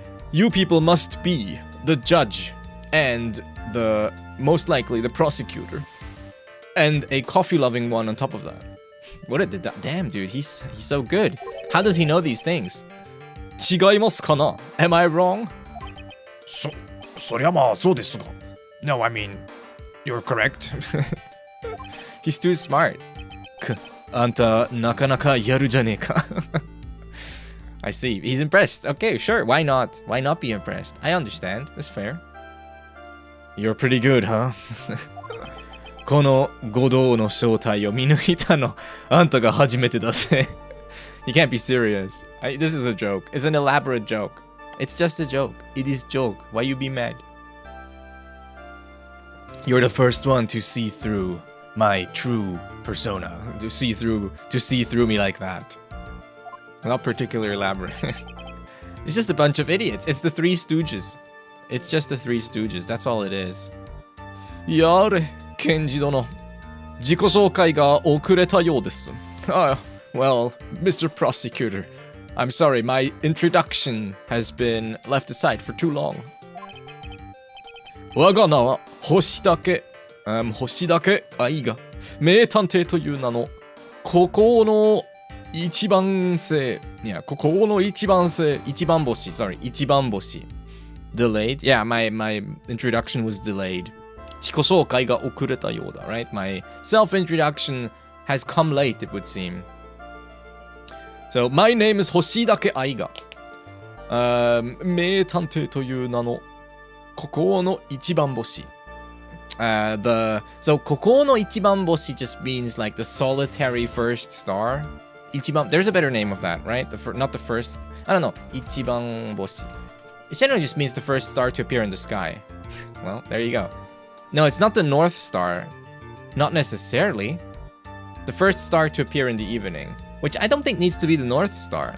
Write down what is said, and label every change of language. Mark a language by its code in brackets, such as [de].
[en] You people must be the judge and the most likely the prosecutor and a coffee-loving one on top of that. What a damn dude, he's so good. How does he know these things? [ja] 違いますかな [en] Am I wrong? [ja] そりゃまあそうですが [en] No, I mean, you're correct. He's too smart. [ja] あんたなかなかやるじゃねえか [en] I see. He's impressed. Okay, sure. Why not? Why not be impressed? I understand. That's fair. You're pretty good, huh? [ja] この五道の正体を見抜いたのあんたが初めてだぜ [en] You can't be serious. This is a joke. It's an elaborate joke. It's just a joke. It is joke. Why you be mad? You're the first one to see through my true persona. To see through me like that. Not particularly elaborate. It's just a bunch of idiots. It's the Three Stooges. It's just the Three Stooges. That's all it is. [ja] やれ、検事殿。自己紹介が遅れたようです。 [en] Well, Mr. Prosecutor, I'm sorry, my introduction has been left aside for too long. [ja] 我が名は星だけ愛が名探偵という名のここの一番星 Yeah, ここの一番星一番星 Sorry, 一番星 [en] Delayed? Yeah, my introduction was delayed. [ja] 自己紹介が遅れたようだ [en] Right? My self-introduction has come late, it would seem. So, my name is [ja] 星だけ愛が名探偵という名のここの一番星 [en] So ここの一番星 just means like the solitary first star. [ja] Ichiban. [en] There's a better name of that, right? Not the first. I don't know. Ichiban boshi. It generally just means the first star to appear in the sky. Well, there you go. No, it's not the North Star. Not necessarily. The first star to appear in the evening. Which I don't think needs to be the North Star.